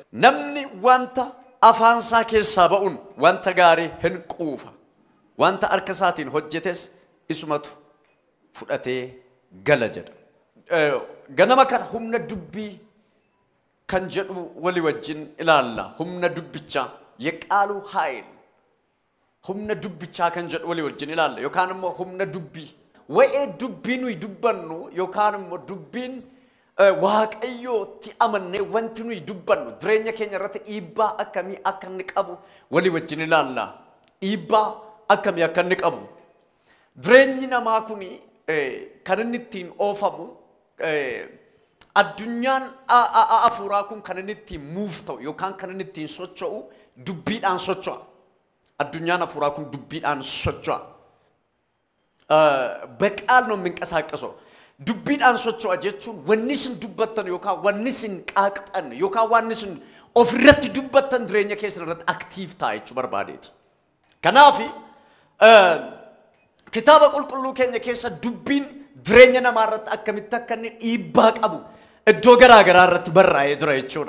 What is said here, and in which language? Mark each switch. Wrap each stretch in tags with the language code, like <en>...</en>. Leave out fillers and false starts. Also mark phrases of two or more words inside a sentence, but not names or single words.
<om>Namni wanta afaansaa keessaa ba'uun wanta gaarii hin quufa. Wanta harka isaatiin hojjetes isumatu fudhatee gala jedha. Ganama kana humna dubbii kan jedhu walii wajjin ilaalla. Humna dubbichaa</om> <am>የቃሉ ኃይል</am> <om>humna dubbichaa kan jedhu walii wajjin ilaalla. Yookaan immoo humna dubbii wa'ee dubbiin nuyi dubbannu yookaan immoo dubbiin waaqayyootti amannee wanti nuyi dubbannu jireenya keenya irratti dhiibbaa akkamii akka inni qabu walii wajjin ilaalla. Dhiibbaa akkamii akka inni qabu jireenyi namaa kun kan inni ittiin oofamu addunyaan afuuraa kun kan inni ittiin muuf ta'u yookaan kan inni ittiin socho'u dubbiidhaan socho'a. Addunyaan afuuraa kun dubbiidhaan socho'a.</om> <am>በቃል ነው የሚንቀሳቀሰው</am> <om>dubbiidhaan socho'a jechuun wanni isin dubbattan yookaan wanni isin qaaqxan yookaan wanni isin ofirratti dubbattan jireenya keessan irratti aktiif ta'a jechuu barbaadeeti. Kanaaf kitaaba qulqulluu keenya keessa dubbiin jireenya namaa irratti akkamitti akka inni dhiibbaa qabu iddoo garaa garaa irratti barraa'ee jira jechuudha.</om>